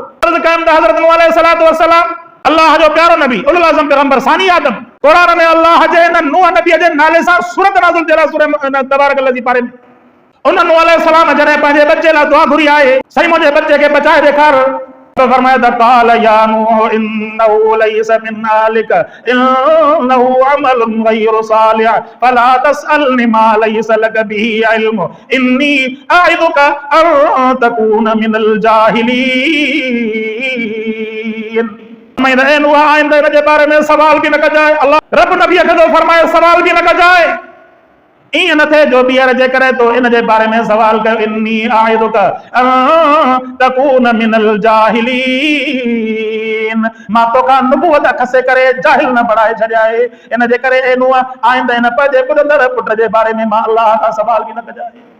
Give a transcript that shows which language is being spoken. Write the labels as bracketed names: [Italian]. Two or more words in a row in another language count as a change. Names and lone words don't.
[Sindhi] अर्ज़ कयमि त हज़रत नूह [Arabic] عليه الصلاة والسلام [Sindhi] अल्लाह जो प्यारो नबी उल आज़म पैगंबर सानी आदम कुरान में अल्लाह जे नूह नबी जे नाले सां सूरत नाज़िल थियल आहे सूरह तबारक लज़ी पारे में उन नूह अलैहिस्सलाम जॾहिं पंहिंजे बच्चे लाइ दुआ घुरी आहे साईं मुंहिंजे बच्चे खे बचाए ॾेखार फरमाया त [Arabic] قال يا نوح إنه ليس من أهلك إنه عمل غير صالح فلا تسألن ما ليس لك به علم إني أعظك أن تكون من [Sindhi] जाहिलीन आइंदे जे बारे में सवाल भी न कजाए अल्लाह रब नबी खे तो फरमाए सवाल भी न कजाए ईअं न थिए जो ॿीहर जे करे तो इन जे बारे में सवाल कयो [Arabic] إني أعظك تكون من الجاهلين [Sindhi] मां तोखां नबूवत खसे करे जाहिल न बणाए छॾिया आहे इन जे करे ए नूह आइंदे न पंहिंजे ॿुधंदड़ पुट जे बारे में मां अल्लाह खां सवाल भी न कजाए।